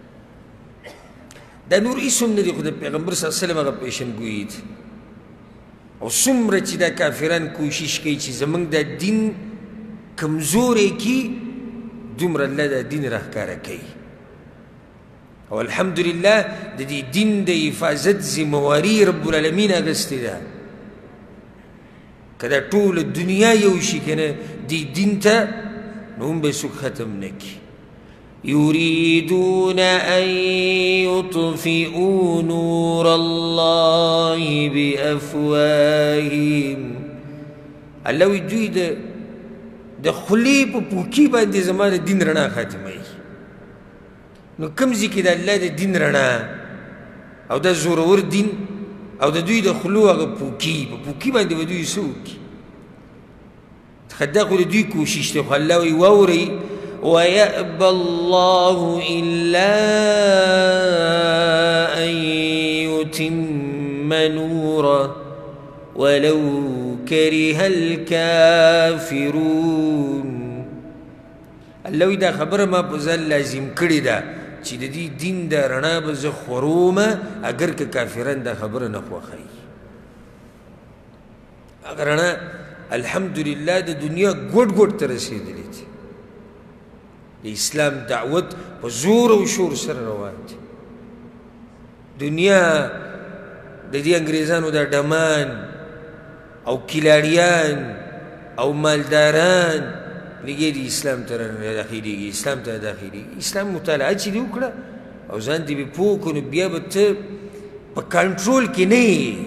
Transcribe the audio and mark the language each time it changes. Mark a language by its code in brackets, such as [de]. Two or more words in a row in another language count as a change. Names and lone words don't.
[ps] دا نور هېڅ هم نه دي خو د پیغمبر [ar] صلی الله علیه وسلم [ps] هغه پیشنګویي دي او څومره چې دا کافران کوشش کوي چې زموږ دا دین کمزوری کي دومره الله دا دین راښکاره کوي او الحمدلله د دې دین د حفاظت ذمواري [ar] رب العالمین [ps] اخیستې ده که دا ټوله دنیا یو شي که نه دې دین ته نو هم به څوک ختم نه کړي [ar] يريدون أن يطفئوا نور الله بأفواههم [ps] الله وی دوی د خولې په پوکي باندې زما د دین رڼا ختموي نو کوم ځای کې د الله د دین رڼا او د زورور دین او د دوی د خولو هغه پوکي په پوکي باندې به دوی څه وکړي دا خو د دوی کوشش دی خو الله وی واورئ [ar] ويأبى الله إلا أن يتم نوره ولو كره الكافرون [ps] الله وی دا خبره ما په ځان لازم کړې ده چې د دې دین د رڼا به زه خورومه اگر که کافران دا خبره نه خوښوي هغه رڼا الحمدلله د دنیا ګوټ ګوټ ته رسېدلې دي د اسلام دعوت په زور او شور سره روان دی دنیا د دې انګریزانو دا ډمان او کلاړیان او مالداران لګي د اسلام ته داخلېږي اسلام ته داخلېږي اسلام مطالعه چې دې وکړه او ځان دې به پوه کړو نو بیا به ته په کنټرول کې نه یې